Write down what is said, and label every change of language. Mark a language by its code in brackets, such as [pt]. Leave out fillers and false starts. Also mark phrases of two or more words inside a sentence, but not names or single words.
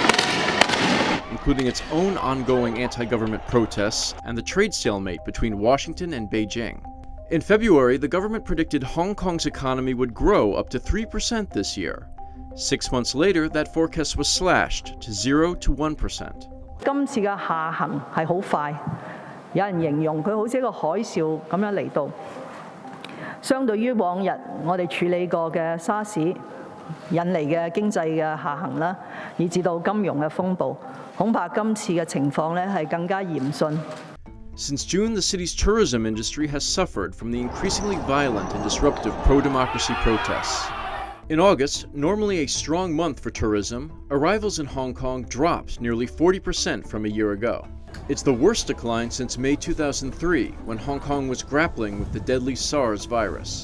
[en] including its own ongoing anti-government protests and the trade stalemate between Washington and Beijing. In February, the government predicted Hong Kong's economy would grow up to 3% this year. 6 months later, that forecast was slashed to 0 to 1%. [yue] 今次嘅下行係好快，有人形容佢好似一個海嘯咁樣嚟到。相對於往日我哋處理過嘅沙士引嚟嘅經濟嘅下行啦，以至到金融嘅風暴，恐怕今次嘅情況咧係更加嚴峻。 [en] Since June, the city's tourism industry has suffered from the increasingly violent and disruptive pro-democracy protests. In August, normally a strong month for tourism, arrivals in Hong Kong dropped nearly 40% from a year ago. It's the worst decline since May 2003, when Hong Kong was grappling with the deadly SARS virus.